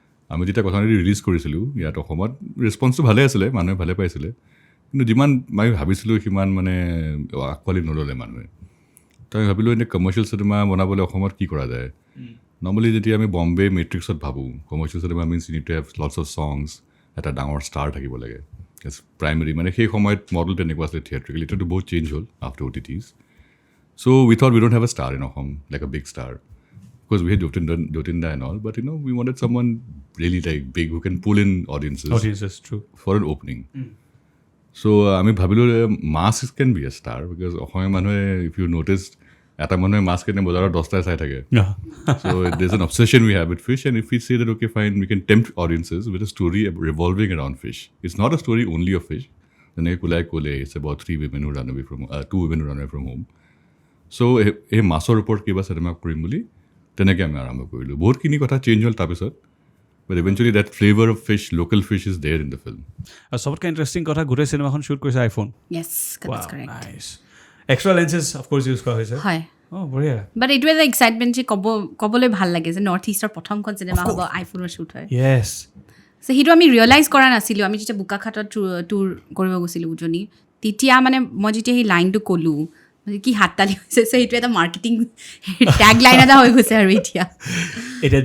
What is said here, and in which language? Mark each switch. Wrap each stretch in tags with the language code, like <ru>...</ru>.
<as>আমি যেতিয়া কথাটো ৰিলিজ কৰিছিলোঁ ইয়াত অসমত ৰেছপন্সটো ভালে আছিলে মানুহে ভালে পাইছিলে কিন্তু যিমান মই ভাবিছিলোঁ সিমান মানে আঁকোৱালি নল'লে মানুহে তো আমি ভাবিলোঁ এনে কমাৰ্চিয়েল চিনেমা বনাবলৈ অসমত কি কৰা যায় নৰ্মেলি যেতিয়া আমি বম্বে মেট্ৰিক্সত ভাবোঁ commercial cinema</as> <en>means you need to have lots of songs</en> <as>এটা ডাঙৰ ষ্টাৰ থাকিব লাগে প্ৰাইমেৰী মানে সেই সময়ত মডেল তেনেকুৱা আছিলে থিয়েট্ৰিকেল এতিয়াতো বহুত চেঞ্জ হ'ল after OTTs</as> <en>so we thought we don't have a star in Ahom like a big star because we had Jyotinda and all but we wanted someone really like big who can pull in audiences true for an opening so</en> <as>আমি ভাবিলোঁ</as> <en>mass can be a star because</en> <as>অসমীয়া মানুহে</as> <en>if you noticed</en> <as>এটা মানুহে মাছ কিনে বজাৰত 10টাই চাই থাকে</as> <en>so there's an obsession we have with fish and if we say that okay fine we can tempt audiences with a story revolving around fish it's not a story only of fish</en> <as>যেনেকৈ</as> <en>Kulai Kole it's about 2 women who run away from home so</en> <as>এই মাছৰ ওপৰত কিবা cinema কৰিম বুলি তেনেকৈ আমি আৰম্ভ কৰিলোঁ বহুতখিনি কথা চেঞ্জ হ'ল তাৰপিছত</as> <en>but eventually that flavor of fish local fish is there in the film</en> <as>আৰু সবতকৈ ইণ্টাৰেষ্টিং কথা গোটেই চিনেমাখন শ্বুট কৰিছে iPhone</as> <en>yes that's correct nice extra lenses of course use</en> <as>কৰা হৈছে হয় বঢ়িয়া বাট এইটো এটা এক্সাইটমেণ্ট যে ক'বলৈ ভাল লাগে যে নৰ্থ ইষ্টৰ প্ৰথমখন চিনেমা হ'ব আইফোনৰ শ্বুট হয়</as> <en>yes</en> <as>so সেইটো আমি ৰিয়েলাইজ কৰা নাছিলোঁ আমি যেতিয়া বোকাখাটত টুৰ কৰিব গৈছিলোঁ উজনি তেতিয়া মানে মই যেতিয়া সেই লাইনটো ক'লোঁ কি হাততালি হৈছে সেইটো এটা মাৰ্কেটিং টেগ লাইন এটা হৈ গৈছে আৰু এতিয়া</as>